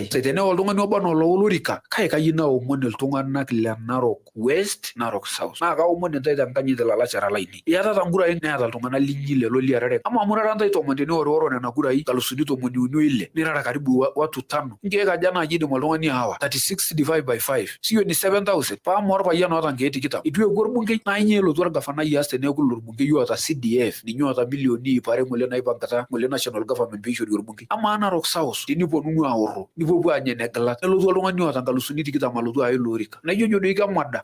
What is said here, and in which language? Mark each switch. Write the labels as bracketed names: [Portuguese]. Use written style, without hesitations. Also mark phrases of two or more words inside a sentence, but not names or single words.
[Masai] Tenewa oltung'ani oba enaa olorika kayieu naomon iltung'anak le Narok West, Narok South. Naa kaomon intae tenkanyit ilalashera lainei. Iyatata nkurai neeta iltung'anak linyi lelo liarare. Ama murara ntae tomon teneorioro nena kurai 316,000 nirara [Swahili] karibu watu [Masai] 5. Nkeek aja naaji idim oltung'ani aawa 36 divided by 5. Sio ni 7,000. Paama orpayian oota nkeek 20. Itu epuo orbungei naa inye elotu orgavanai aas teneeku ilo orbungei oota CDF ninye oota milioni ip are ng'ole naipangata ng'ole [English] national government [Masai] peishori orbungei. Amaa Narok South teniponunu aorro nipuopuo anya enegilat nelotu oltung'ani oota 20,000 alotu aya ilo orika. Naijo doi kemada.